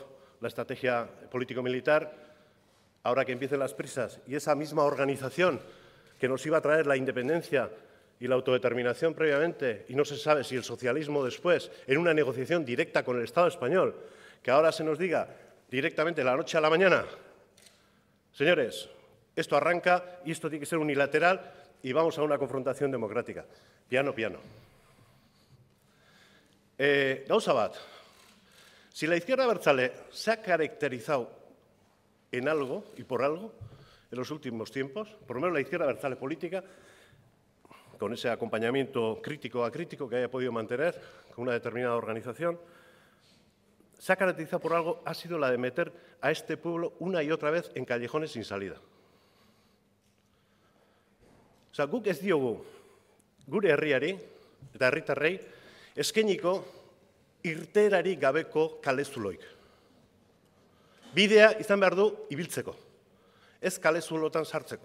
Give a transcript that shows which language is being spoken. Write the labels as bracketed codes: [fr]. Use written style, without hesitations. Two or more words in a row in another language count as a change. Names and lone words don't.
[es] la estrategia político-militar, ahora que empiecen las prisas y esa misma organización que nos iba a traer la independencia y la autodeterminación previamente, y no se sabe si el socialismo después, en una negociación directa con el Estado español, que ahora se nos diga directamente de la noche a la mañana, señores, esto arranca y esto tiene que ser unilateral y vamos a una confrontación democrática. [it] Piano, piano. [eu] Gauza bat, [es] si la izquierda abertzale se ha caracterizado en algo y por algo en los últimos tiempos, por lo menos la izquierda abertzale política, con ese acompañamiento crítico a crítico que haya podido mantener con una determinada organización, se ha caracterizado por algo, ha sido la de meter a este pueblo una y otra vez en callejones sin salida. [eu] Osa, guk ez diogu gure herriari eta herritarrei eskainiko irteerarik gabeko kalezuloik. Bidea izan behar du ibiltzeko, ez kalezulotan sartzeko.